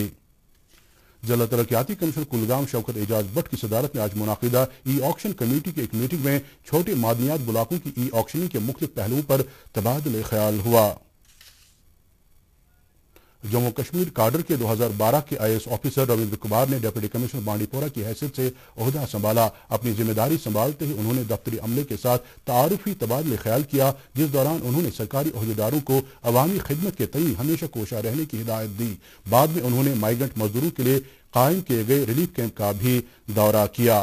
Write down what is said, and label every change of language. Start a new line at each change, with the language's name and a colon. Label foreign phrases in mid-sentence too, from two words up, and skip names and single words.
Urdu: ضلع ترقیاتی کمیشن کلگام شوکت اعجاز بٹ کی صدارت میں آج منعقدہ ای آکشن کمیٹی کی ایک میٹنگ میں چھوٹے معدنیات بلاکوں کی ای آکشننگ کے مختلف پہلوؤں پر تبادلہ خیال ہوا۔ جموں کشمیر کاڈر کے 2012 کے آئی ایس آفیسر رویندر کمار نے ڈپٹی کمشنر بانڈی پورہ کی حیثیت سے عہدہ سنبھالا۔ اپنی ذمہ داری سنبھالتے ہی انہوں نے دفتری عملے کے ساتھ تعارفی تبادلہ خیال کیا، جس دوران انہوں نے سرکاری عہدیداروں کو عوامی خدمت کے تئیں ہمیشہ کوشاں رہنے کی ہدایت دی۔ بعد میں انہوں نے مائیگرنٹ مزدوروں کے لیے قائم کیے گئے ریلیف کیمپ کا بھی دورہ کیا۔